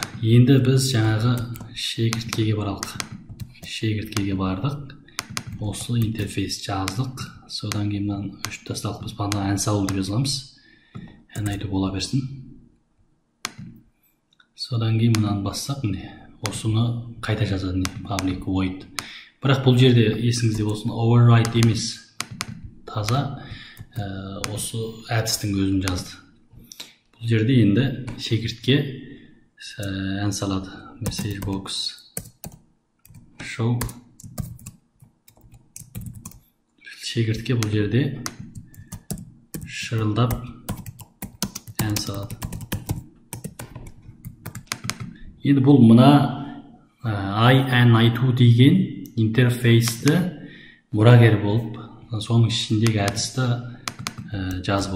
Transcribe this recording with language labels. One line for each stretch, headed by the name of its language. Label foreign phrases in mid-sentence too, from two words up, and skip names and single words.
Kazakh: Енді біз жаңағы шегірткеге баралық. Шегірткеге бардық. Осы интерфейс жаздық. Содан кейін мынаны өшіп тасталық. Біз бағана ән салу деп жазғанбыз. NI2 бола берсін. Содан кейін мынаны бассақ, міне осыны қайта жазады,
English: public void.
Kazakh: Бірақ бұл жерде есіңізде болсын, override емес, таза осы әдістің өзін жазды. Бұл жерде енді шегіртке ән салады.
English: Message box show.
Kazakh: Шегіртке бұл жерде шырылдап ән салады. Енді бұл мына I and I2 деген интерфейсті мұрагер болып, соның ішіндегі әдісті жазып отыр.